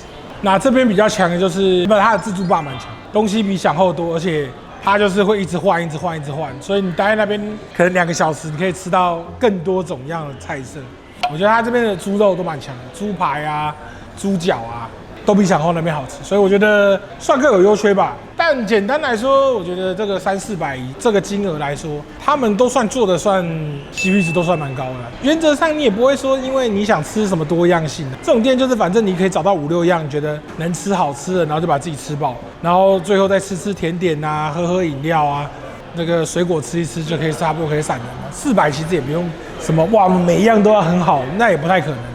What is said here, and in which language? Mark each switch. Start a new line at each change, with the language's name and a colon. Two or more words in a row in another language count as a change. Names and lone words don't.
Chinese: 那這邊比較強的就是它的自助吧蠻強，東西比饗後多，而且它就是會一直換，所以你待在那邊可能2個小時，你可以吃到更多種樣的菜色。我覺得它這邊的豬肉都蠻強的，豬排啊、豬腳啊。都比饗後那邊好吃，所以我覺得算各有優缺吧。但簡單來說，我覺得這個300-400這個金額來說，他們都算做的算 CP 值都算蠻高的。原則上你也不會說，因為你想吃什麼多樣性的這種店，就是反正你可以找到5-6樣你覺得能吃好吃的，然後就把自己吃飽，然後最後再吃甜點啊，喝飲料啊，那個水果吃一吃就可以差不多可以散人了。400其實也不用什麼哇，每一樣都要很好，那也不太可能。